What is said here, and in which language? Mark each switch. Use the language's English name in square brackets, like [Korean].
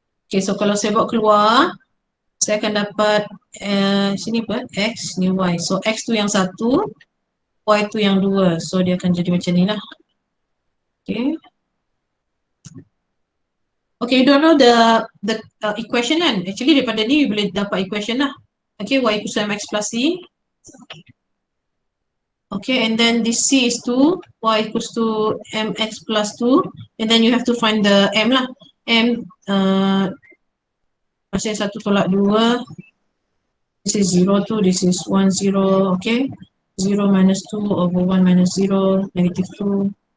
[Malay] Okay, so kalau saya bawa keluar, saya akan dapat sini apa? X, ni y. So x tu yang satu, y tu yang 2. So dia akan jadi macam ni lah. Okay. [English] Okay, you don't know the equation kan? [Malay] Actually daripada ni you boleh dapat equation lah. [English] Okay, y equals to mx plus c. Okay, and then this c is 2, y equals to mx plus 2. And then you have to find the m lah. M, [Malay] masih 1 tolak 2. [English] This is 0, 2, this is 1, 0, okay. 0 minus 2 over 1 minus 0, negative 2.